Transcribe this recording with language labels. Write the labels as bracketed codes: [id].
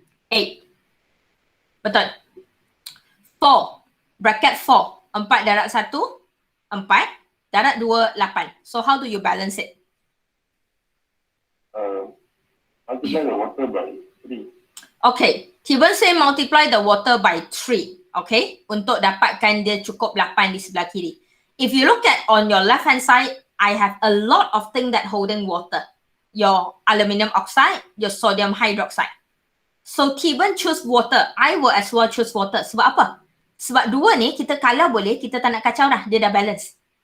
[ms] 8. Betul. 4. Bracket 4. 4 darab 1. [en] 4. [ms] Darab 2, [en] 8. So how do you balance it? Multiply the water by 3. Okay. Tiba say multiply the water by 3. Okay. [ms] Untuk dapatkan dia cukup 8 di sebelah kiri. [en] If you look at on your left hand side, I have a lot of things that holding water. Your aluminium oxide, your sodium hydroxide. So Tiban choose water. I will as well choose water. [ms] Sebab apa? Sebab 2 ni kita kalau boleh, kita tak nak kacau dah. Dia dah balance.